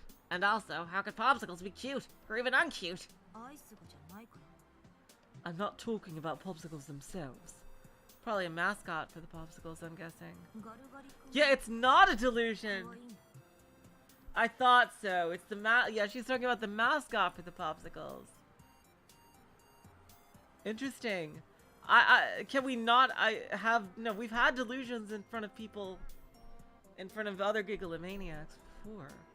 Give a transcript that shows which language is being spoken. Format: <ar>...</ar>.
<en>And also, how could popsicles be cute? Or even uncute?</en> <ja>アイスがじゃないから。</ja> <en>I'm not talking about popsicles themselves. Probably a mascot for the popsicles, I'm guessing.</en> <ja>ガルガリ君。</ja> <en>Yeah, it's not a</en> <ja>可</ja> <en>delusion!</en> <ja>愛いんだ。</ja> <en>I thought so. It's the yeah, she's talking about the mascot for the popsicles. Interesting. Can we not no, we've had delusions in front of people, in front of other gigalomaniacs before.</en>